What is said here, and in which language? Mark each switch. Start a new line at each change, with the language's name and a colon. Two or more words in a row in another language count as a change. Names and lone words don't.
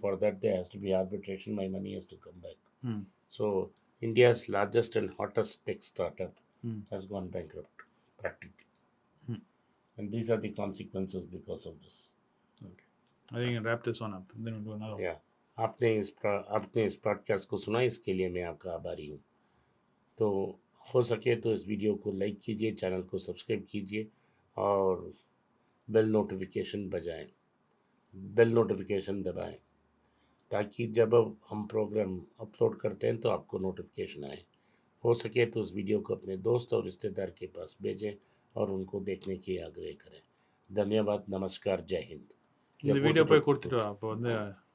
English: For that, there has to be arbitration. My money has to come back. So India's largest and hottest tech startup has gone bankrupt, practically. And these are the consequences because of this. Okay. I think I'll wrap this one up. Then we'll do another one. Yeah.
Hindi: आपने इस पॉडकास्ट को सुना, इसके लिए मैं आपका आभारी हूँ। तो हो सके तो इस वीडियो को लाइक कीजिए, चैनल को सब्सक्राइब कीजिए और
English: bell notification
Hindi: दबाएं, ताकि जब हम प्रोग्राम अपलोड करते हैं तो आपको नोटिफिकेशन आए। हो सके तो उस वीडियो को अपने दोस्त और रिश्तेदार के पास भेजें और उनको देखने की आग्रह करें। धन्यवाद, नमस्कार, जय हिंद।
Tamil: இந்த வீடியோ Geopolitical போய் கொடுத்துட்டு வா அப்போ வந்து